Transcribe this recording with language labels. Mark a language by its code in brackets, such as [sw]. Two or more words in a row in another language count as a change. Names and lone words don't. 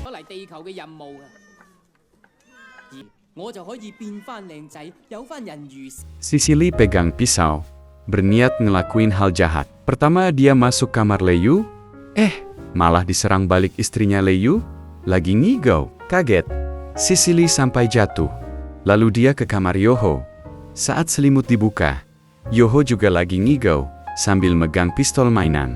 [yue] 地球嘅任務啊，而我就可以變返靚仔，有返人如。 [id] Sicily pegang pisau, berniat ngelakuin hal jahat. Pertama dia masuk kamar Leyu, malah diserang balik istrinya Leyu, lagi ngigau. Kaget, Sicily sampai jatuh. Lalu dia ke kamar Yoho. Saat selimut dibuka, Yoho juga lagi ngigau, sambil megang pistol mainan.